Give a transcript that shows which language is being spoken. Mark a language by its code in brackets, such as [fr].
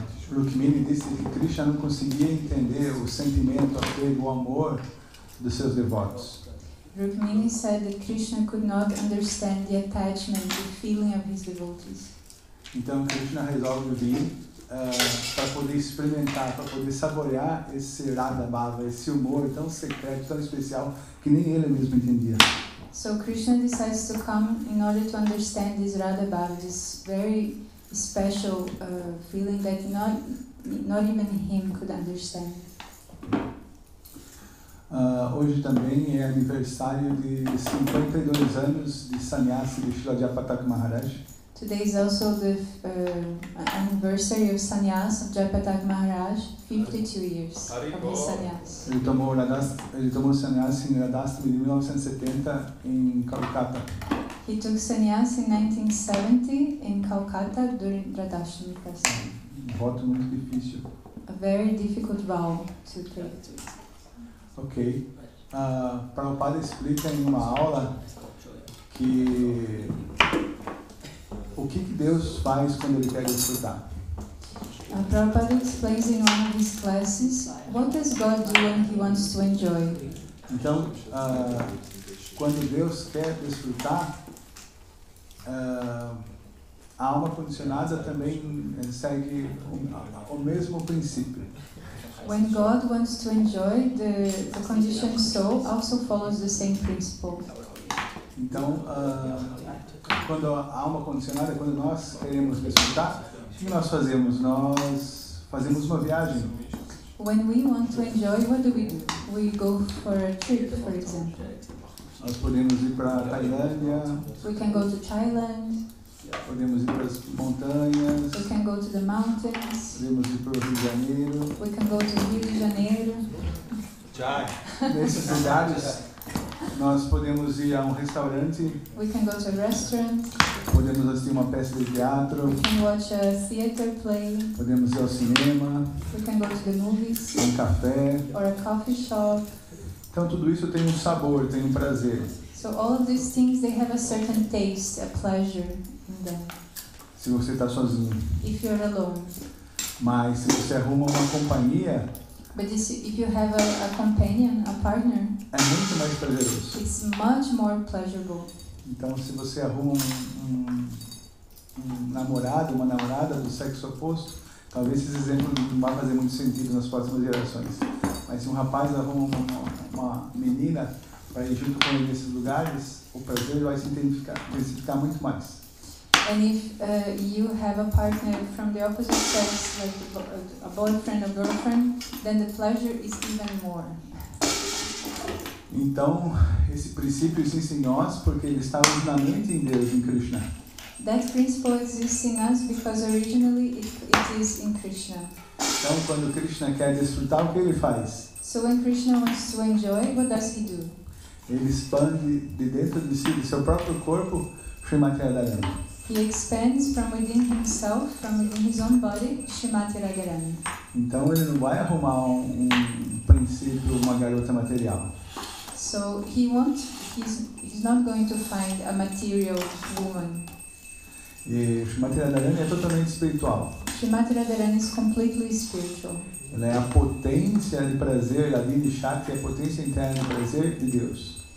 [pt] Rukmini disse que Krishna não conseguia entender o sentimento, o apego, o amor dos seus devotos. [en] Rukmini said that Krishna could not understand the attachment, the feeling of his devotees. [pt] Então Krishna resolve vir para poder experimentar, para poder saborear esse Radha Bhava, esse humor tão secreto, tão especial, que nem ele mesmo entendia. [en] So Krishna decides to come in order to understand this Radha Bhava, this very special feeling that not even him could understand. [pt] Hoje também é aniversário de 52 anos de sannyasi de Srila Jayapataka Maharaj. [en] Today is also the anniversary of sannyas of Jayapataka Maharaj, 52 years of his sannyas. [pt] Ele tomou sannyasi em Radhastami de 1970 em Calcata. [en] He took sannyas in 1970 in Calcutta during Radhastami festival. [pt] Voto muito difícil. [en] A very difficult vow to take. Ok. [pt] Prabhupada explica em uma aula que o que Deus faz quando Ele quer desfrutar. [en] Prabhupada explains in one of his classes, what does God do when He wants to enjoy? [pt] Então, quando Deus quer desfrutar, a alma condicionada também segue o mesmo princípio. [en] When God wants to enjoy, the conditioned soul also follows the same principle. [pt] Então, quando a alma condicionada, quando nós queremos desfrutar, o que nós fazemos? Nós fazemos uma viagem. [en] When we want to enjoy, what do? We go for a trip, for example. [pt] Nós podemos ir para a Tailândia. [en] We can go to Thailand. [pt] Podemos ir para as montanhas. [en] We can go to the mountains. [pt] Podemos ir para o Rio de Janeiro. [en] We can go to Rio de Janeiro. [pt] Nesses lugares, nós podemos ir a um restaurante. [en] We can go to a restaurant. [pt] Podemos assistir uma peça de teatro. [en] We can watch a theater play. [pt] Podemos ir ao cinema. [en] We can go to the movies. [pt] Um café. [en] Or a coffee shop. [pt] Então tudo isso tem um sabor, tem um prazer. [en] So all of these things, they have a certain taste, a pleasure in them. [pt] Se você está sozinho. [en] If you're alone. [pt] Mas se você arruma uma companhia, [en] but if you have a companion, a partner, [pt] é muito mais prazeroso. [en] It's much more pleasurable. [pt] Então se você arruma um namorado, uma namorada do sexo oposto, talvez esse exemplo não vá fazer muito sentido nas próximas gerações. Mas se um rapaz arruma uma menina para ir junto com ele nesses lugares, o prazer vai se intensificar muito mais. [en] And if you have a partner from the opposite sex, like a boyfriend or girlfriend, then the pleasure is even more. [pt] Então, esse princípio existe em nós porque ele está originalmente em Deus, em Krishna. [en] That principle exists in us because originally it is in Krishna. [pt] Então, quando Krishna quer desfrutar, o que ele faz? [en] So when Krishna wants to enjoy, what does he do? [pt] Ele expande de dentro de si, do seu próprio corpo, Srimati Radharani. [en] He expands from within himself, from within his own body, Srimati Radharani. [pt] Então ele não vai arrumar um princípio, uma garota material. [en] So he's not going to find a material woman. [pt] E Srimati Radharani é totalmente espiritual. [en] Srimati Radharani is completely spiritual. [pt] Ela é a potência de prazer, a Lili Shakti é a potência interna de prazer de Deus.